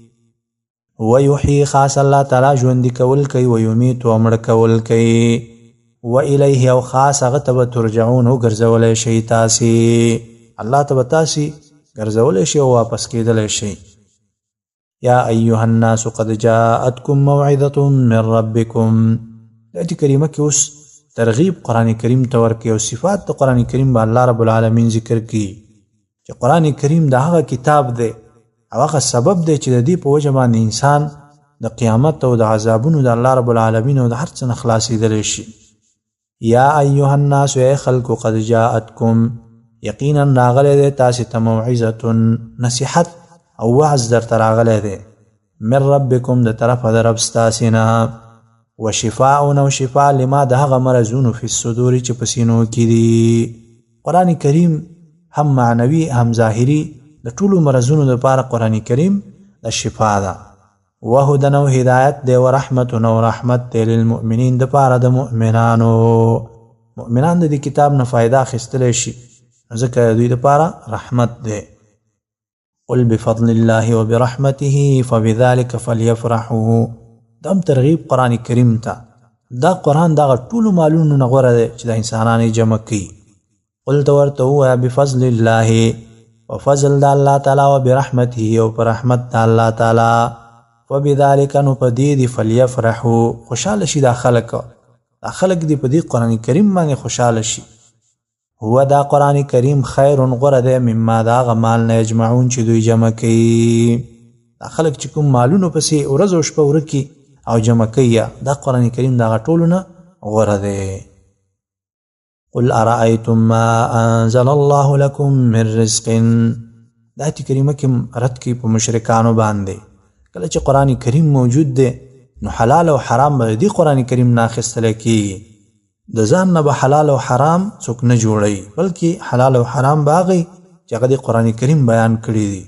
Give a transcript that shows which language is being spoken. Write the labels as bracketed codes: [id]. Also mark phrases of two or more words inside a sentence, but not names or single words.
[ps] ویحیی خاص الله تعالی ژوندي کول کوي، ویمیت او مړه کول کوي، والیه او خاص هغه ته به ترجعون وګرځولی شئ تاسې، الله ته به تاسې ګرځولی شئ او واپس کېدلی شئ. [ar] یا ایها الناس قد جاءتکم موعظة من ربکم. [ps] د آیت کریمه کې اوس ترغیب قرآن کریم ته ورکوي او صفات د قرآن کریم به الله رب العالمین ذکر کړي چې قرآن کریم د هغه کتاب دی او هغه سبب دی چې د دې په وجه باندې انسان د قیامت او د عذابونو د الله رب العالمین او د هر څه نه خلاصېدلی شي. [ar] یا ایها الناس [ps] ای خلکو [ar] قد جاءتکم [ps] یقینا راغلی دی تاسې ته موعظة نصیحت او وعظ درته راغلی دی [ar] من ربکم [ps] د طرفه د رب ستاسې نه وشفاء او شفاء لما د هغه مرضونو [ar] فی الصدور [ps] چې په سینو کې دي. قرآن کریم هم معنوي هم ظاهري د ټولو مرضونو لپاره قرآن کریم د شفا ده. وهدى او هدایت دی ورحمت او رحمت دی للمؤمنین د پاره د مؤمنانو. مؤمنان د دې کتاب نه فائدہ اخیستلی شي ځکه دوی د پاره رحمت دی. [ar] قل بفضل الله وبرحمته فبذلك فليفرحوا. [ps] دم ترغیب قرآن کریم ته. دا قرآن دغه ټولو مالونو نه غوره دی چې د انسانانو جمع کوي. قل ته ورته ووایه [ar] بفضل الله [ps] وفضل د الله تعالی وبرحمته او په رحمت د الله تعالی وبذلك نو په دې دي فليفرحوا خوشحاله شي دا خلک دي په دې قرآن کریم باندې خوشحاله شي. هو دا قرآن کریم خیر غوره دی مما دا هغه مال نه یجمعون چې دوی جمع کوي. دا خلک چې کوم مالونو پسې ورځ او شپه ورکي او جمع کوي دا قرآن کریم دا ټولو نه غوره دی. [ar] قل ارأيتم ما انزل الله لكم من رزق. [ps] دا آیت کریمه کې رد کوي په مشرکانو باندې. کله چې قرآن کریم موجود دی نو حلال او حرام به دې قرآن کریم نه اخیستلی کېږي. د ځان نه به حلال او حرام څوک نه جوړوي بلکې حلال او حرام به هغه چې هغه د قرآن کریم بیان کړي دي.